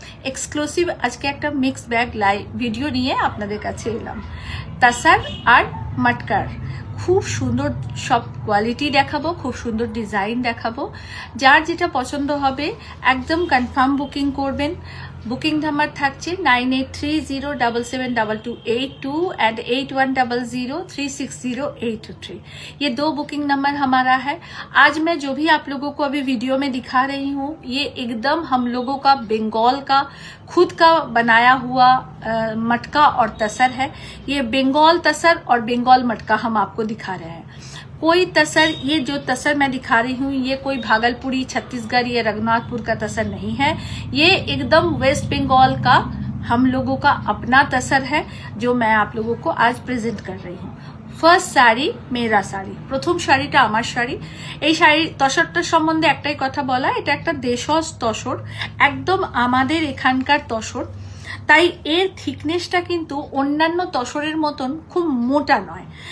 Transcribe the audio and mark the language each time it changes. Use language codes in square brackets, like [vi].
[bn] Exclusive আজকে একটা mix bag live video নিয়ে আপনাদের কাছে এলাম। তাসার আর মটকার খুব সুন্দর সব কোয়ালিটি দেখাবো, খুব সুন্দর ডিজাইন দেখাবো। যার যেটা পছন্দ হবে একদম কনফার্ম বুকিং করবেন। [hi] बुकिंग नंबर থাকছে 9830772282 एंड 8100360823। ये 2 बुकिंग नंबर हमारा है। आज मैं जो भी आप लोगों को अभी वीडियो में दिखा रही हूँ ये एकदम हम लोगों का बंगाल का खुद का बनाया हुआ मटका और तसर है। ये बंगाल तसर और बंगाल मटका हम आपको दिखा रहे हैं। कोई तसर, ये जो तसर मैं दिखा रही हूँ ये कोई भागलपुरी, छत्तीसगढ़ या रघुनाथपुर का तसर नहीं है। ये एकदम वेस्ट बंगाल का हम लोगों का अपना तसर है जो मैं आप लोगों को आज प्रेजेंट कर रही हूँ। [bn] ফার্স্ট শাড়ি মেরা শাড়ি, প্রথম শাড়িটা আমার শাড়ি। এই শাড়ি তসরটার সম্বন্ধে একটাই কথা বলা, এটা একটা দেশজ তসর, একদম আমাদের এখানকার তসর। তাই এর থিকনেসটা কিন্তু অন্যান্য তসরের মতন খুব মোটা নয়।